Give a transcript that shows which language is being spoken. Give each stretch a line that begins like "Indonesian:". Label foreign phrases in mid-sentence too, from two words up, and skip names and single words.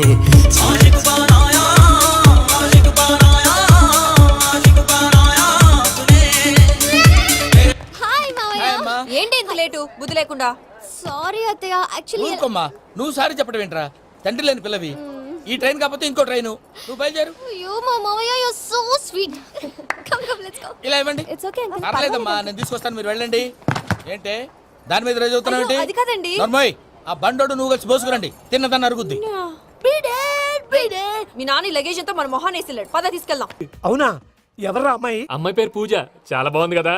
Telugu: ఏంటి ఇంత లేటు? బుద్ధి లేకుండా.
English: Sorry అత్తయ్య, actually
Telugu: ఊరుకోమ్మా. నువ్వు సారీ చెప్పడం ఏంట్రా? తండ్రి లేని పిల్లవి. ఈ ట్రైన్ కాకపోతే ఇంకో ట్రైన్. నువ్వు బయలుదేరు.
English: you mama, you're so sweet. Come, let's go.
Telugu: ఇలా ఇవ్వండి.
English: It's okay.
Telugu: పర్లేదమ్మా, నేను తీసుకొస్తాను, మీరు వెళ్ళండి. ఏంటే దాని మీద రోజు అవుతున్నావు ఏంటి? అది కాదండి. నర్మోయ్, ఆ బండోడు నువ్వు కలిసి పోసుకురండి. తిన్నదాన్ని అరుగుద్ది. మీ నాన్న లగేజ్ అంతా మన మొహాన్ని వేసిల్లాడు. పద తీసుకెళ్దాం. అవునా? ఎవరా అమ్మాయి? అమ్మాయి పేరు పూజ. చాలా బాగుంది కదా.